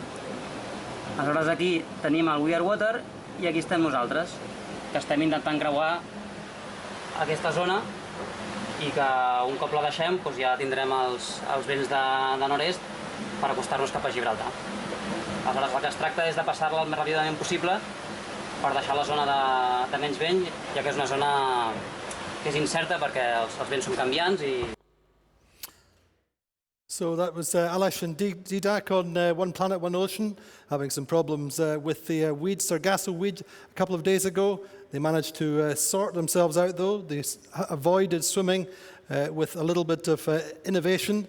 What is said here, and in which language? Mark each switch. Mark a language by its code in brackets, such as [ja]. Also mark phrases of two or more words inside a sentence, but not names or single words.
[ca] Aleshores aquí tenim el We Are Water i aquí estem nosaltres, que estem intentant creuar aquesta zona i que un cop la deixem ja tindrem els vents de nord-est per acostar-nos cap a Gibraltar. Aleshores el que es tracta és de passar-la el més ràpidament possible per deixar la zona de menys vent, ja que és una zona que és incerta perquè els vents són canviants i... [en] So that was Aleš and Didak on One Planet, One Ocean, having some problems with the weed, Sargasso weed, a couple of days ago. They managed to sort themselves out, though. They avoided swimming with a little bit of innovation.